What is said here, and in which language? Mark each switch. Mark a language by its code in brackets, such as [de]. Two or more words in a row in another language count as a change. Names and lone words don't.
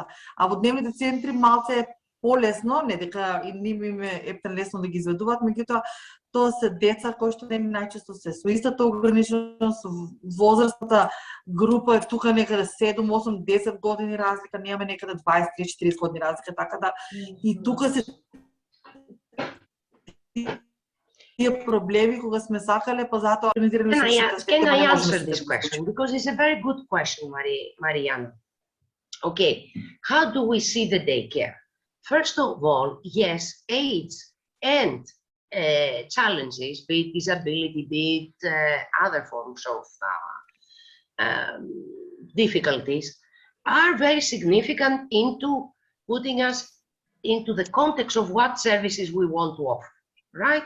[mk] А во дневните центри малце е полесно, не дека и ним им е ептен лесно да ги изведуваат, меѓутоа тоа се деца кои што не најчесто се со истата ограниченост, возрастната група е тука некаде 7, 8, 10 години разлика, немаме некаде 23, 40 години разлика, така да и тука се тие проблеми кога сме сакале, па затоа организираме се. [en] Can I answer this question? Because it's a very good question, Mariana. Okay, how do we see the daycare? First of all, yes, age and challenges, be it disability, be it other forms of difficulties, are very significant into putting us into the context of what services we want to offer, right?